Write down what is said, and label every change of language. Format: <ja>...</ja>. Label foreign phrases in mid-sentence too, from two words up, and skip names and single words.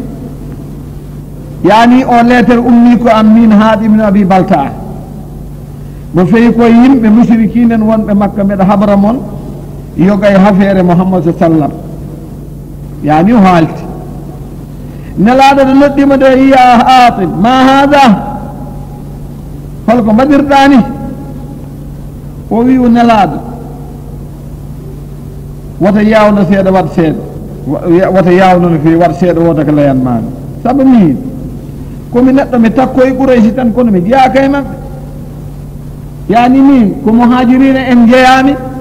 <ff>yani o letere ummi ko am min Hadim ibnu Abi Baltata mo fewi ko yimɓe mushrikinen wonɓe Makka mbeɗa habra moon yoga e hafere Muhammad sallam yani o haalti nelaɗo ɗo noddima de ya Hatib ma hada holko mbaɗirɗani o wi o nelaɗo wata yawno seeɗa wat seeɗa wata yawno no fewi wat seeɗa wota ko layanmami saabu min komi neɗɗo mi takkoye Qurayshi tan kono mi jeyaka e maɓɓe yani min ko muhajirina en jeeyami</ff>